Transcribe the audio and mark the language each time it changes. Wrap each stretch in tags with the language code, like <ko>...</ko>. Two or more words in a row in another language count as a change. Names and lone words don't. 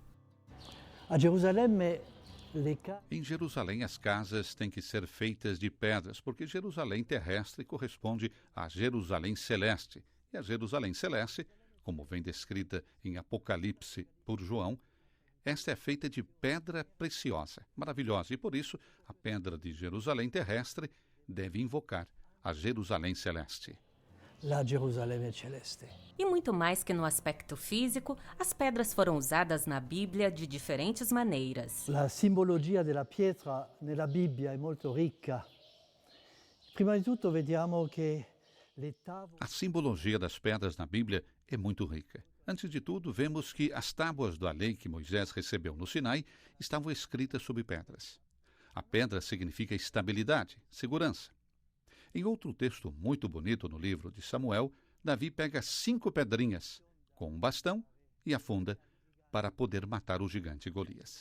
<pt>Em Jerusalém, as casas têm que ser feitas de pedras, porque Jerusalém terrestre corresponde a Jerusalém celeste. E a Jerusalém celeste, como vem descrita em Apocalipse por João, esta é feita de pedra preciosa, maravilhosa, e por isso a pedra de Jerusalém terrestre deve invocar a Jerusalém celeste.</pt> <it>La Gerusalemme celeste.</it> <pt>E muito mais que no aspecto físico, as pedras foram usadas na Bíblia de diferentes maneiras.</pt> <it>La simbologia della pietra nella Bibbia è molto ricca. Prima di tutto vediamo che le tavole...</it> <pt>A simbologia das pedras na Bíblia é muito rica. Antes de tudo, vemos que as tábuas da lei que Moisés recebeu no Sinai estavam escritas sobre pedras. A pedra significa estabilidade, segurança. Em outro texto muito bonito no livro de Samuel, Davi pega 5 pedrinhas com um bastão e afunda para poder matar o gigante Golias.</pt>